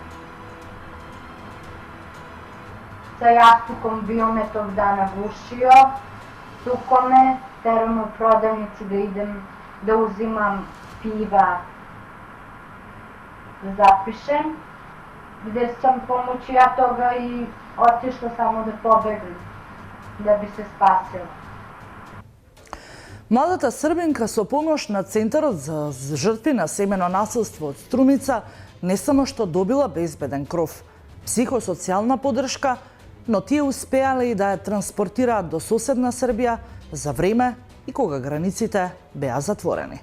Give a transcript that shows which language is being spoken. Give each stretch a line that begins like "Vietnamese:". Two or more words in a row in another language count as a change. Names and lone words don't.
Serbian: Sa jastukom bio me tog dana gušio, tuko me, terao me u prodavnici da idem da uzimam piva da zapišem, gde sam pomoću ja toga i otišla samo da pobegnem, da bi se spasila.
Macedonian: Младата србинка со помош на Центарот за жртви на семено насилство од Струмица не само што добила безбеден кров, психосоцијална подршка, но тие успеале и да ја транспортираат до соседна Србија за време и кога границите беа затворени.